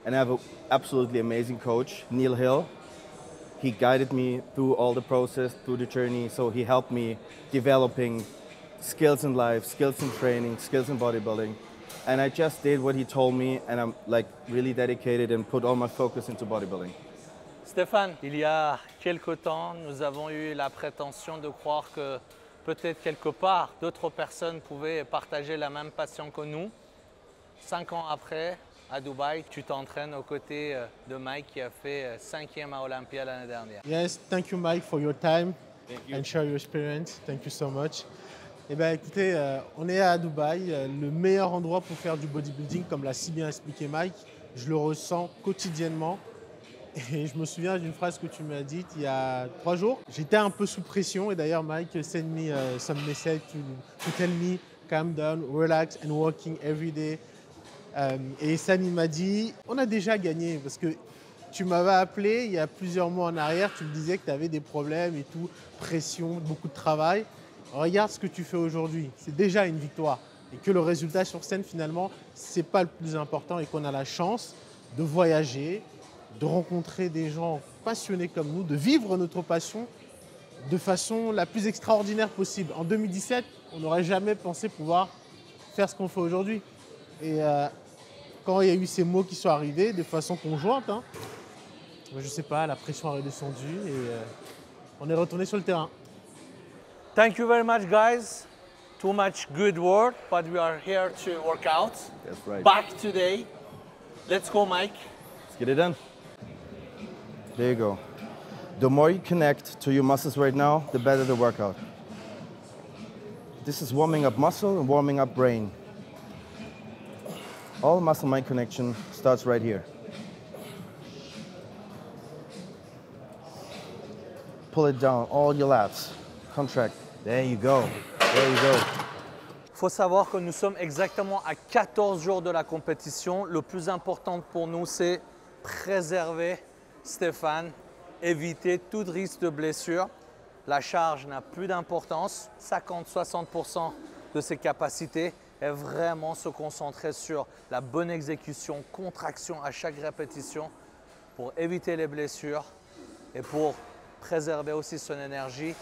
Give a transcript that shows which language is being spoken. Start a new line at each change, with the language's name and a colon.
English: And I have an absolutely amazing coach, Neil Hill. He guided me through all the process, through the journey. So he helped me developing skills in life, skills in training, skills in bodybuilding. And I just did what he told me, and I'm like really dedicated and put all my focus into bodybuilding.
French: Stéphane, il y a quelque temps, nous avons eu la prétention de croire que peut-être quelque part, d'autres personnes pouvaient partager la même passion que nous. 5 ans après, à Dubaï, tu t'entraînes aux côtés de Mike qui a fait 5e à Olympia l'année dernière.
English: Yes, thank you Mike for your time Thank you. and share your experience. Thank you so much.
French: Eh bien écoutez, on est à Dubaï, le meilleur endroit pour faire du bodybuilding, comme l'a si bien expliqué Mike. Je le ressens quotidiennement. Et je me souviens d'une phrase que tu m'as dite il y a 3 jours. J'étais un peu sous pression et d'ailleurs
English: Mike sent me some message to tell me calm down, relax and working every day.
French: Et Sam il m'a dit, on a déjà gagné parce que tu m'avais appelé il y a plusieurs mois en arrière, tu me disais que tu avais des problèmes et tout, pression, beaucoup de travail. Regarde ce que tu fais aujourd'hui, c'est déjà une victoire. Et que le résultat sur scène finalement, c'est pas le plus important et qu'on a la chance de voyager, de rencontrer des gens passionnés comme nous, de vivre notre passion de façon la plus extraordinaire possible. En 2017, on n'aurait jamais pensé pouvoir faire ce qu'on fait aujourd'hui. Et quand il y a eu ces mots qui sont arrivés de façon conjointe, je ne sais pas, la pression est redescendue et on est retourné sur le terrain.
English: Thank you very much, guys. Too much good word, but we are here to work out. That's right. Back today. Let's go, Mike. Let's get it done. There you go. The more you connect to your muscles right now, the better the workout. This is warming up muscle and warming up brain. All muscle-mind connection starts right here. Pull it down, all your lats. Contract. There you go. There you go.
French: Il faut savoir que nous sommes exactement à 14 jours de la compétition. Le plus important pour nous, c'est préserver Stéphane, éviter tout risque de blessure. La charge n'a plus d'importance, 50-60% de ses capacités, et vraiment se concentrer sur la bonne exécution, contraction à chaque répétition pour éviter les blessures et pour préserver aussi son énergie.